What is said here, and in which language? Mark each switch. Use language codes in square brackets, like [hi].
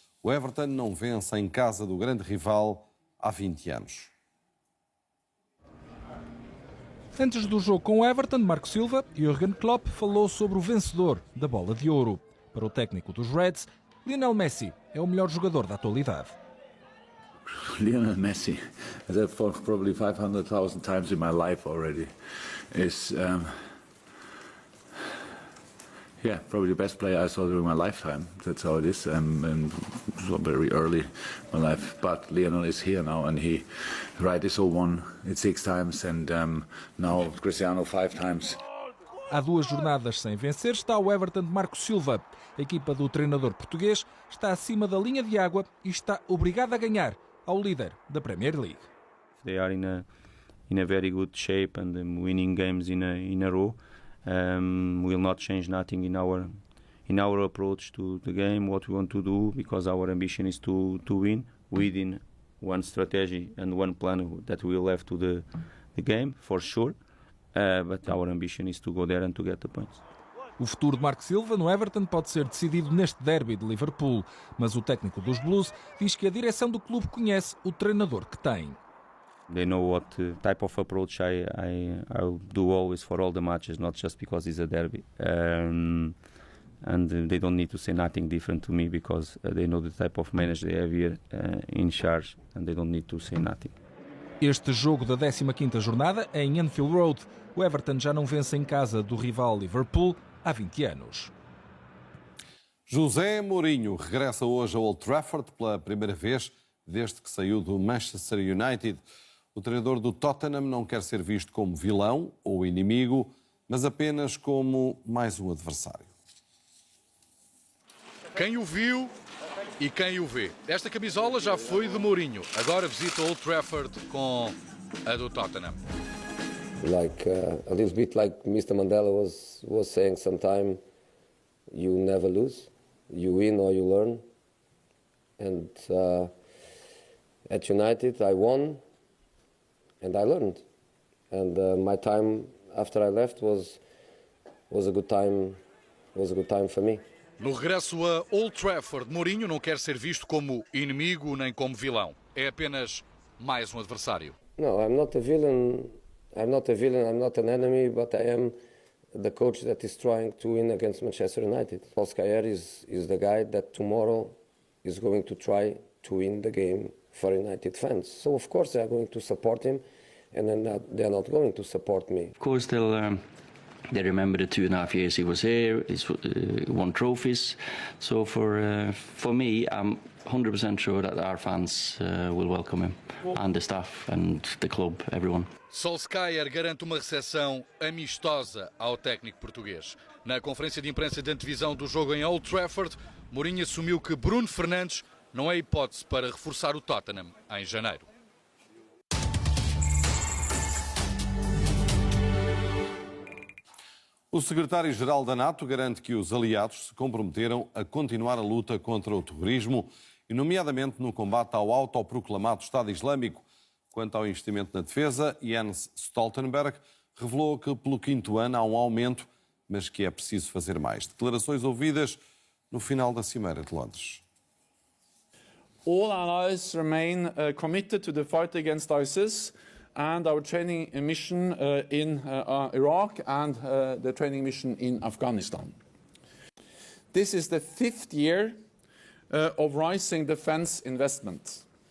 [pt] O Everton não vence em casa do grande rival há 20 anos. Antes do jogo com o Everton, Marco Silva, Jürgen Klopp falou sobre o vencedor da Bola de Ouro. Para o técnico dos Reds, Lionel Messi é o melhor jogador da atualidade. [en] Lionel Messi, as I've thought probably 500,000 times in my life already, is probably the best player I saw during my lifetime. That's how it is. And so very early in my life. But Lionel is here now, and he so won it 6 times, and now Cristiano 5 times. [pt] Há 2 jornadas sem vencer está o Everton de Marco Silva. A equipa do treinador português está acima da linha de água e está obrigada a ganhar ao líder da Premier League. [en] They are in a very good shape and winning games in a row. Will not change nothing in our approach to the game, what we want to do, because our ambition is to win within one strategy and one plan that we will have to the game for sure. But our ambition is to go there and to get the points. [pt] O futuro de Marco Silva no Everton pode ser decidido neste derby de Liverpool, mas o técnico dos Blues diz que a direção do clube conhece o treinador que tem. [en] They know what type of approach I'll do always for all the matches, not just because it's a derby. And they don't need to say nothing different to me because they know the type of manager they have here in charge, and they don't need to say nothing. [pt] Este jogo da 15ª jornada é em Anfield Road. O Everton já não vence em casa do rival Liverpool há 20 anos. José Mourinho regressa hoje ao Old Trafford pela primeira vez desde que saiu do Manchester United. O treinador do Tottenham não quer ser visto como vilão ou inimigo, mas apenas como mais um adversário. Quem o viu e quem o vê. Esta camisola já foi de Mourinho. Agora visita Old Trafford com a do Tottenham. [en] A little bit like Mr. Mandela was saying sometime, you never lose. You win or you learn. And at United I won and I learned. And my time after I left was a good time for me. [pt] No regresso a Old Trafford, Mourinho não quer ser visto como inimigo nem como vilão. É apenas mais um adversário. [en] No, I'm not a villain. I'm not an enemy, but I am the coach that is trying to win against Manchester United. Solskjaer is the guy that tomorrow is going to try to win the game for United fans. So of course they are going to support him, and then they're not going to support me. Of course they'll They remember the 2.5 years he was here. He's won trophies. So for me, I'm 100% sure that our fans will welcome him, and the staff and the club, everyone. [pt] Solskjaer garante uma recepção amistosa ao técnico português. Na conferência de imprensa de antevisão do jogo em Old Trafford, Mourinho assumiu que Bruno Fernandes não é hipótese para reforçar o Tottenham em janeiro. O secretário-geral da NATO garante que os aliados se comprometeram a continuar a luta contra o terrorismo e, nomeadamente, no combate ao autoproclamado Estado Islâmico. Quanto ao investimento na defesa, Jens Stoltenberg revelou que, pelo 5º ano, há um aumento, mas que é preciso fazer mais. Declarações ouvidas no final da Cimeira de Londres. [en] All allies remain committed to the fight against ISIS and our training mission in Iraq and the training mission in Afghanistan. This is the 5th year of rising defense investment.